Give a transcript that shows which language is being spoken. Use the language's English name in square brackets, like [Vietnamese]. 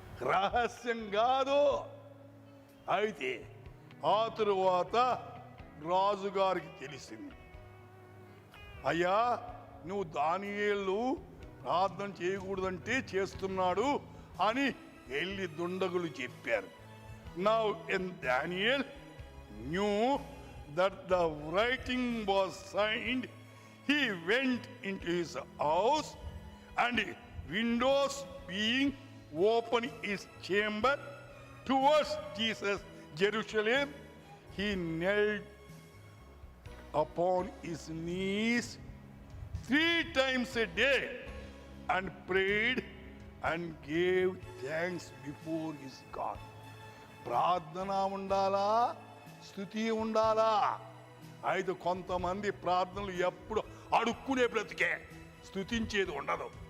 [Telugu] రహస్యం కాదు. అయితే ఆ తరువాత రాజుగారికి తెలిసింది, అయ్యా నువ్వు దానియేలు ప్రార్థన చేయకూడదంటే చేస్తున్నాడు అని వెళ్ళి దుండగులు చెప్పారు. [English] Now in Daniel knew that the writing was signed, he went into his house, and windows being open his chamber towards Jesus Jerusalem, he knelt upon his knees 3 times a day and prayed and gave thanks before his God. [Telugu] ప్రార్థన ఉండాలా, స్తుతి ఉండాలా. అయితే కొంతమంది ప్రార్థనలు ఎప్పుడు అడుక్కునే బ్రతికే, స్తుతించేది ఉండదు.